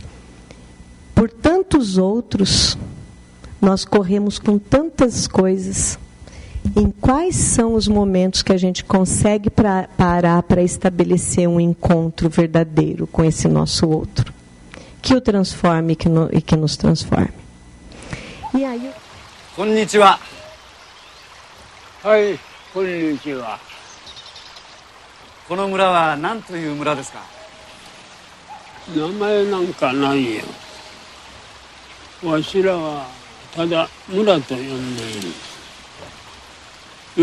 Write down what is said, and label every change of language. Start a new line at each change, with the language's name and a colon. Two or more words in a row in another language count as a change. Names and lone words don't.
Portuguese: Por tantos outros, nós corremos com tantas coisas. Em quais são os momentos que a gente consegue parar para estabelecer um encontro verdadeiro com esse nosso outro? Que o transforme e que nos transforme. E aí...
Japanese: こんにちは。はい、こんにちは。この村は何という村ですか？名前なんかないよ。わしらはただ村と呼んでいる。